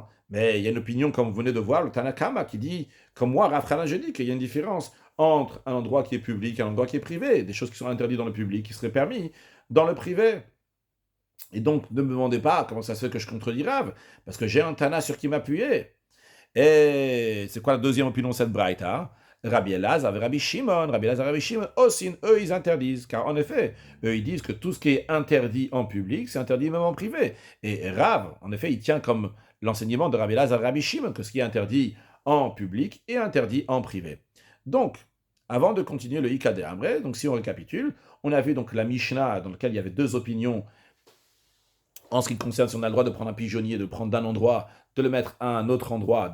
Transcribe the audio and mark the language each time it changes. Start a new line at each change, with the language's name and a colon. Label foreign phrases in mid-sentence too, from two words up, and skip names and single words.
French: Mais il y a une opinion, comme vous venez de voir, le Tanakama, qui dit, comme moi, Rav Hanan, je dis qu'il y a une différence entre un endroit qui est public et un endroit qui est privé. Des choses qui sont interdites dans le public, qui seraient permis dans le privé. Et donc, ne me demandez pas comment ça se fait que je contredis Rav, parce que j'ai un Tana sur qui m'appuyer. Et c'est quoi la deuxième opinion de cette braïta? Rabbi Elazar et Rabbi Shimon. Rabbi Elazar et Rabbi Shimon aussi, eux, ils interdisent. Car en effet, eux, ils disent que tout ce qui est interdit en public, c'est interdit même en privé. Et Rav, en effet, il tient comme l'enseignement de Rabbi Elazar et Rabbi Shimon que ce qui est interdit en public est interdit en privé. Donc, avant de continuer le
Aramaic: איכא דאמרי,
French: donc si on récapitule, on a vu donc la Mishnah dans laquelle il y avait deux opinions en ce qui concerne si on a le droit de prendre un pigeonnier, de prendre d'un endroit, de le mettre à un autre endroit.